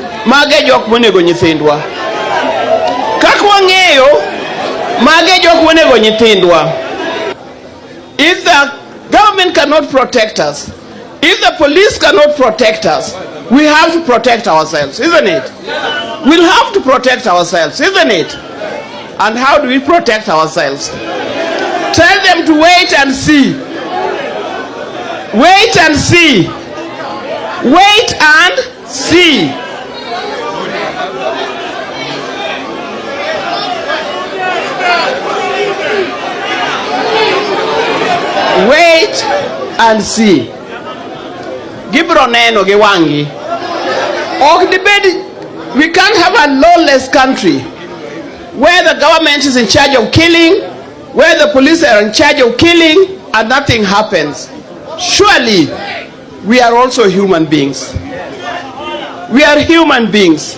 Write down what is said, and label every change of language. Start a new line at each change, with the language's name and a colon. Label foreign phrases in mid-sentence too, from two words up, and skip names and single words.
Luo (Kenya and Tanzania): mage jok monego nyithindwa. Kaka wang'eyo mage jok monego nyithindwa.
English: If the government cannot protect us, if the police cannot protect us, we have to protect ourselves, isn't it? We'll have to protect ourselves, isn't it? And how do we protect ourselves? Tell them to wait and see. Wait and see. Wait and see. Wait and see.
Luo (Kenya and Tanzania): Gibro neno ge wangi.
English: We can't have a lawless country where the government is in charge of killing, where the police are in charge of killing, and nothing happens. Surely, we are also human beings. We are human beings.